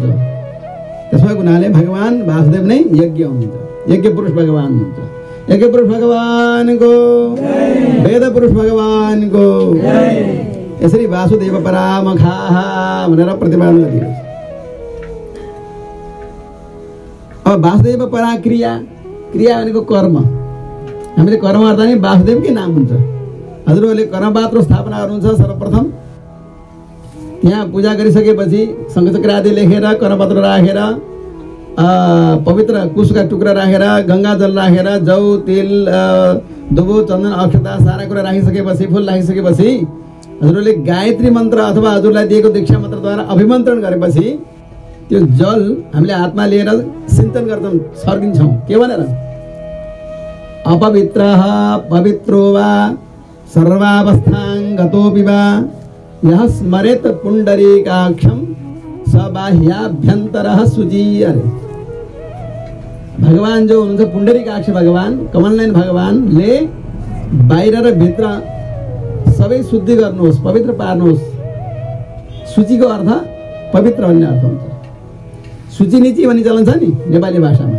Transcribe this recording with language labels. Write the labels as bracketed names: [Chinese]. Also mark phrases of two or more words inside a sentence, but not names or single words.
[Nepali] त्यसो भएको हुनाले भगवान वासुदेव नै यज्ञ हुनुहुन्छ, यज्ञ पुरुष भगवान हुनुहुन्छ। यज्ञ पुरुष भगवानको, वेद पुरुष भगवानको यसरी [Sanskrit] वासुदेव परामखाः [Nepali] भनेर प्रतिपादन गरिएको छ। अब [Sanskrit] वासुदेव परा क्रिया, [Nepali] क्रिया भनेको कर्म। हामीले कर्म गर्दा नि वासुदेवकै नाम हुन्छ। हजुरहरूले कर्मपात्र स्थापना गर्नुहुन्छ। सर्वप्रथम त्यहाँ पूजा गरिसकेपछि शङ्खचक्र आदि लेखेर, कर्मपत्र राखेर, पवित्र कुशका टुक्रा राखेर, गङ्गा जल राखेर, जौ तेल दुबो चन्दन अक्षता सारा कुरा राखिसकेपछि, फुल राखिसकेपछि हजुरहरूले गायत्री मन्त्र अथवा हजुरलाई दिएको दीक्षा मन्त्रद्वारा अभिमन्त्रण गरेपछि त्यो जल हामीले हातमा लिएर सिञ्चन गर्छौँ, सर्किन्छौँ। के भनेर? [Sanskrit] अपवित्रः पवित्रो वा सर्वावस्थां गतोऽपि वा यः स्मरेत पुण्डरीकाक्षं स बाह्याभ्यन्तरः शुचि। [Nepali] अरे भगवान जो हुनुहुन्छ पुण्डरीकाक्ष भगवान, कमलनयन भगवानले बाहिर र भित्र सबै शुद्धि गर्नुहोस्, पवित्र पार्नुहोस्। शुचिको अर्थ पवित्र भन्ने अर्थ हुन्छ। शुचि नीति भन्ने चलन छ नि नेपाली भाषामा।